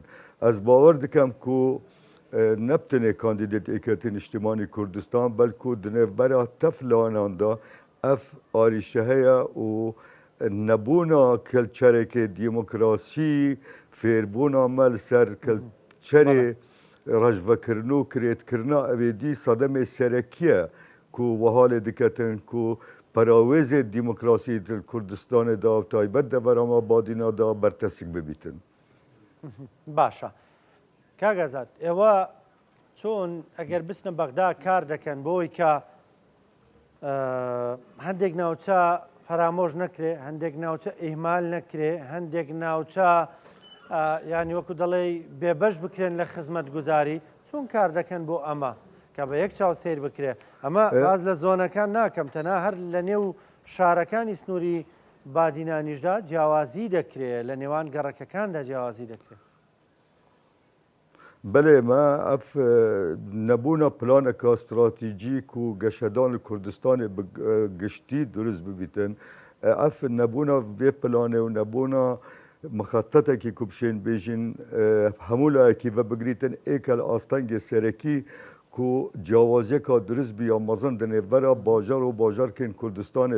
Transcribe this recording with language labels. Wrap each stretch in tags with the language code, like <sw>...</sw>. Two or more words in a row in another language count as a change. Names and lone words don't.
<ku>Ez bawer dikim ku nebtinê kandîdêt Yekîtî Niştimanî Kurdistan belku di nêvbera teflanan da ev arîşe heye û nebûna kilçerekê dîmokrasî fêrbûna me li ser kilçerê rejvekirin û kirêtkirina evêdî sedemê serekî ye ku wiha lê diketin ku perawêzê dîmokrasî di Kurdistanê da taybet devera Mabadîna da bertesik bibîtin.</ku> <ckb>باشە کاگەزات ئێوە چۆن ئەگەر بچنە بەغدا کار دەکەن بۆی کە هەندێک ناوچە فەرامۆژ نەکرێ هەندێک ناوچە ئیهمال نەکرێ هەندێک ناوچە ینی وەکو دەڵێ بێبەش بکرێن لە خزمەت گوزاری چۆن کار دەکەن بۆ ئەمە کە بە یەک چاو سیر بکرێ ئەمە باز لە زۆنەکان ناکەم تەنها هەر لە نێو شارەکانی سنووری بادینانیشدا جیاوازی دەکرێت لە نێوان گەڕەکەکاندا جیاوازی دەکرێت.</ckb> <ku>بەێ me ev nebûna planeka stratîjîk û geşedanê Kurdistanê giştî durist bibîtin ev nebûna vê planê û nebûna mixetetekî ku bişên bêjin hemû layekî ve bigirîtin êkel astengê serekî ku cawaziyeka durist bî ya mezin di nêvbera bajar û bajarkên Kurdistanê</ku>